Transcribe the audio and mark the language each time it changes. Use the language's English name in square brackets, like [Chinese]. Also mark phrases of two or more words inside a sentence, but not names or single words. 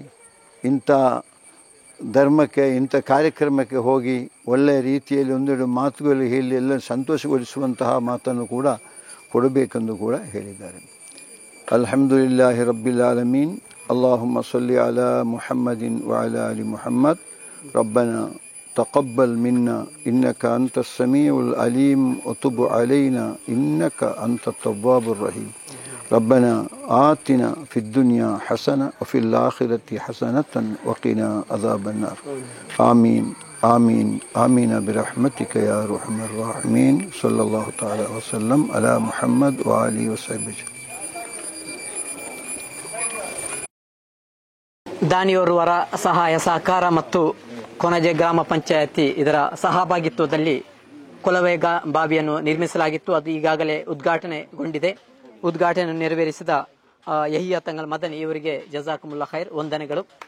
[Kannada] ಇಂಥ ಧರ್ಮಕ್ಕೆ, ಇಂಥ ಕಾರ್ಯಕ್ರಮಕ್ಕೆ ಹೋಗಿ ಒಳ್ಳೆಯ ರೀತಿಯಲ್ಲಿ ಒಂದೆರಡು ಮಾತುಗಳು ಹೇಳಿ ಎಲ್ಲ ಸಂತೋಷಗೊಳಿಸುವಂತಹ ಮಾತನ್ನು ಕೂಡ ಕೊಡಬೇಕೆಂದು ಕೂಡ ಹೇಳಿದ್ದಾರೆ. [Arabic] الحمد لله رب العالمين. اللهم صل على محمد وعلى آل محمد. ربنا تقبل منا إنك أنت السميع العليم وتب علينا إنك أنت التواب الرحيم. ربنا آتنا في الدنيا حسنة وفي الآخرة حسنة وقنا عذاب النار. آمين آمين آمين برحمتك يا أرحم الراحمين. صلى الله تعالى وسلم على محمد وآله وصحبه. [Kannada] ದಾನಿಯೋರ್ವರ ಸಹಾಯ ಸಹಕಾರ ಮತ್ತು ಕೊಣಜೆ ಗ್ರಾಮ ಪಂಚಾಯತಿ ಇದರ ಸಹಭಾಗಿತ್ವದಲ್ಲಿ ಕೊಳವೆ ಬಾವಿಯನ್ನು ನಿರ್ಮಿಸಲಾಗಿತ್ತು. ಅದು ಈಗಾಗಲೇ ಉದ್ಘಾಟನೆಗೊಂಡಿದೆ. ಉದ್ಘಾಟನೆ ನೆರವೇರಿಸಿದ ಯಹಿಯಾ ತಂಗಲ್ ಮದನಿ ಇವರಿಗೆ [Arabic] جزاكم الله خير, [Kannada] ವಂದನೆಗಳು.